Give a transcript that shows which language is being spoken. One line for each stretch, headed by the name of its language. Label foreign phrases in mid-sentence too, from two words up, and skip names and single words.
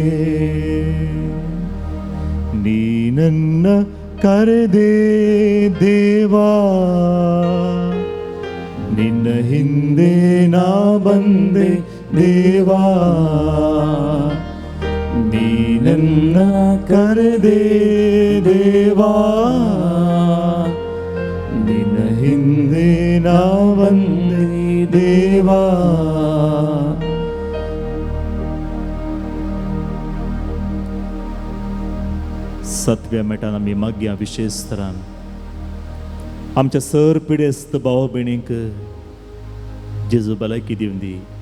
Kannada: ನೀ ನನ್ನ ಕರೆದೆ ದೇವಾ, ನಿನ್ನ ಹಿಂದೆ ನಾ ಬಂದೆ ದೇವಾ. ನೀ ನನ್ನ ಕರೆದೆ ದೇವಾ, ನಿನ್ನ ಹಿಂದೆ ನಾ ಬಂದೆ ದೇವಾ.
Konkani: सतव्या मेटान आमी मागया विशेष तरान आमच्या सर पिडेस्त भाव भयणींक जेजू भलायकी दिवन दी.